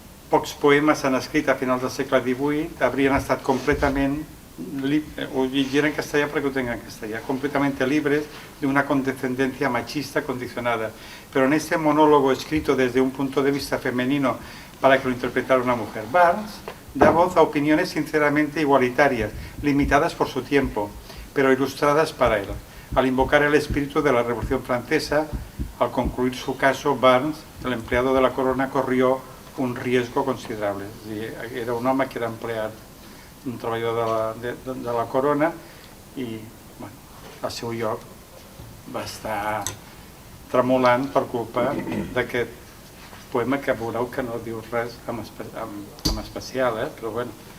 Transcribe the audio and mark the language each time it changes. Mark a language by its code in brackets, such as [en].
[ca] Pocs poemes s'han escrit a finals del segle XVIII, haurien estat completament, ho llegiré en castellà perquè ho tengo en castellà, [es] completamente libres de una condescendencia machista condicionada. Pero en este monólogo escrito desde un punto de vista femenino para que lo interpretara una mujer, Burns da voz a opiniones sinceramente igualitarias, limitadas por su tiempo, pero ilustradas para él. Al invocar el espíritu de la Revolución Francesa, al concluir su caso, Burns, el empleado de la corona, corrió un riesgo considerable. [ca] Era un home que era empleat, un treballador de la corona, i al seu lloc va estar tremolant per culpa d'aquest poema que veureu que no diu res en especial, però bueno.